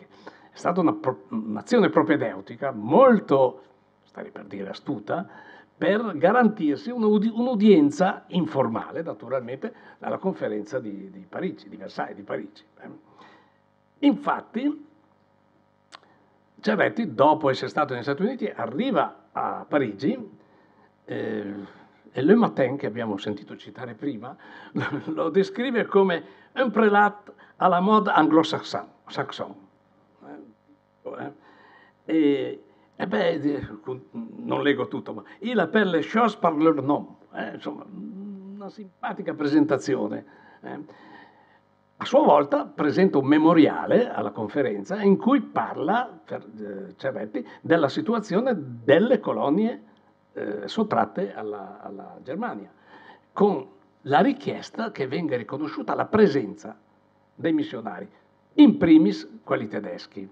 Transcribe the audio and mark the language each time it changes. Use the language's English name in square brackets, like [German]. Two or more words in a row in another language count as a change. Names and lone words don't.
[Italian] È stata un'azione propedeutica molto, starei per dire astuta, per garantirsi un'udienza informale, naturalmente, alla conferenza di Parigi, di Versailles, di Parigi. Infatti, Ceretti, dopo essere stato negli Stati Uniti, arriva a Parigi e Le Matin, che abbiamo sentito citare prima, lo descrive come [French] un prélat à la mode anglo-saxon. [Italian] Non leggo tutto, ma [French] il appelle les choses par leur nom, [Italian] insomma, una simpatica presentazione. A sua volta presenta un memoriale alla conferenza in cui parla, Ceretti, della situazione delle colonie sottratte alla Germania, con la richiesta che venga riconosciuta la presenza dei missionari, in primis quelli tedeschi.